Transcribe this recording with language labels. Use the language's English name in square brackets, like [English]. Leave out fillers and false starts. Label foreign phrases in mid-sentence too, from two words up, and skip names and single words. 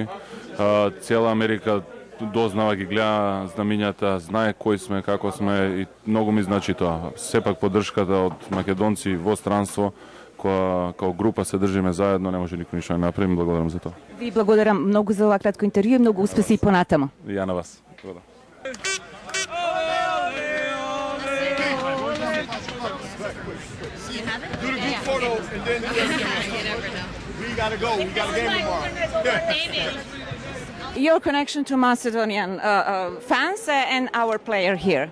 [Macedonian] Цела Америка дознава, ги гледа знамињата, знае кои сме, како сме и многу ми значи тоа. Сепак поддршката од македонци во странство, која као група се држиме заедно, не може никој ништо да направи. Благодарам за тоа. Ви благодарам многу за ова кратко интервју и многу успеси и понатаму. И ја на вас. Благодарам. [English] Do the group photo and then we gotta go. We got a game tomorrow. Your connection to Macedonian fans and our player here.